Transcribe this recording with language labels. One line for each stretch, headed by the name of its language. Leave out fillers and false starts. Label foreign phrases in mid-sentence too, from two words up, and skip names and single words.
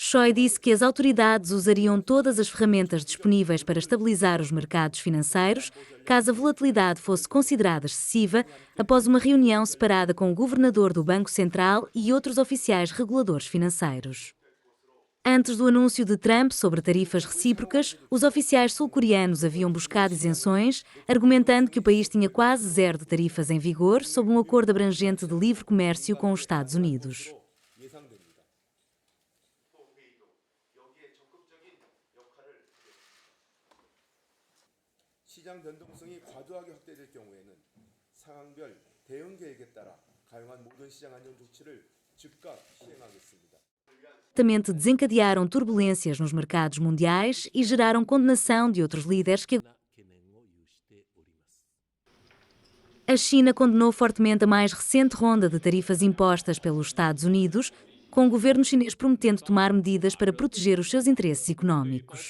Portuguese: Choi disse que as autoridades usariam todas as ferramentas disponíveis para estabilizar os mercados financeiros, caso a volatilidade fosse considerada excessiva, após uma reunião separada com o governador do Banco Central e outros oficiais reguladores financeiros. Antes do anúncio de Trump sobre tarifas recíprocas, os oficiais sul-coreanos haviam buscado isenções, argumentando que o país tinha quase zero de tarifas em vigor sob um acordo abrangente de livre comércio com os Estados Unidos.
Korean: 시장 변동성이 과도하게 확대될 경우에는 상황별 대응 계획에 따라 가용한 모든 시장 안정 조치를 즉각 시행하겠습니다.
Portuguese: Desencadearam turbulências nos mercados mundiais e geraram condenação de outros líderes que a China condenou fortemente a mais recente ronda de tarifas impostas pelos Estados Unidos, com o governo chinês prometendo tomar medidas para proteger os seus interesses económicos.